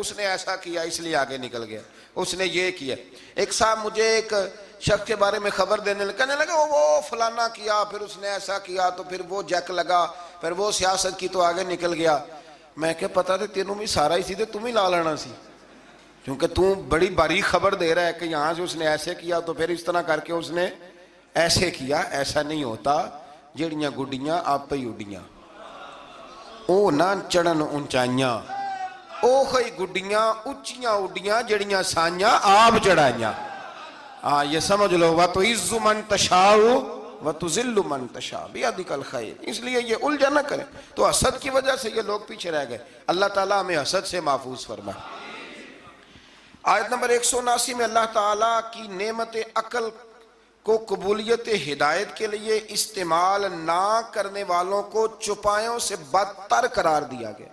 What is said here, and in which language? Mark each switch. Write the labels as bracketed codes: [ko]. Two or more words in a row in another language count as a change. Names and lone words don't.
[ur] اس نے ایسا کیا اس لیے آگے نکل گیا, اس نے یہ کیا. ایک صاحب مجھے ایک شخص کے بارے میں خبر دینے لگا, کہنے لگا وہ فلانا کیا, پھر اس نے ایسا کیا, تو پھر وہ جیک لگا, پھر وہ سیاست کی تو آگے نکل گیا. [pa] میں کہ پتا تھے تینوں بھی سارا ہی سی تھے, تم ہی لا لینا سی, [ur] کیونکہ تو بڑی باریک خبر دے رہا ہے کہ یہاں سے اس نے ایسے کیا تو پھر اس طرح کر کے اس نے ایسے کیا. [pa] ایسا نہیں ہوتا, جڑیاں گڈیاں آپ ہی اڈیاں, او نہ چڑھن اونچائیاں, او خی گڈیاں اچیاں اڈیاں جڑیاں سائیاں آپ چڑھائیاں. [ur] ہاں یہ سمجھ لو, [ar] وَتُعِزُّ مَن تَشَاءُ وَتُذِلُّ مَن تَشَاءُ بِيَدِكَ الْخَيْرُ. [ur] اس لیے یہ الجھن نہ کریں. تو حسد کی وجہ سے یہ لوگ پیچھے رہ گئے. اللہ تعالیٰ ہمیں حسد سے محفوظ فرمائے. آیت نمبر 179 میں اللہ تعالیٰ کی نعمت عقل کو قبولیت ہدایت کے لیے استعمال نہ کرنے والوں کو چوپایوں سے بدتر قرار دیا گیا.